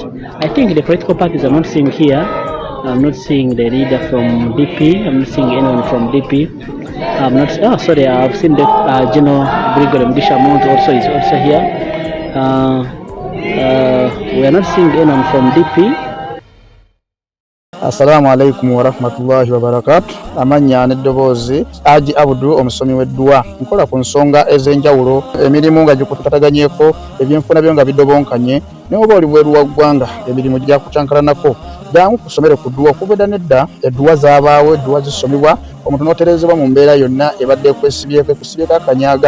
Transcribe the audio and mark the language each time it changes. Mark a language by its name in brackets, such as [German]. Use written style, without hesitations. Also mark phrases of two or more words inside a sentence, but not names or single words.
[English] I think the political parties I'm not seeing here. I'm not seeing the leader from DP. I'm not seeing anyone from DP. I'm not. Oh, sorry. I've seen the General Brigadier Mugisha Mount also is also here. We are not seeing anyone from DP. [Arabic] السلام عليكم ورحمة الله وبركاته. [Ganda] Amanya n'eddoboozi Haji Abdu omusomi w'eddua. Nkola ku nsonga ez'enjawulo, emirimu nga gikutataganyeko, ebyenfuna byo nga bidobonkanye, ne oba oli bweru wa ggwanga emirimu gya kucankalanako. Jangu kusomere ku ddua okubeda nedda eddua zaabaawo, eddua zisomebwa, omuntu n'oterezebwa mu mbeera yonna ebadde kwesibyeko ekusibyeko akanyaaga.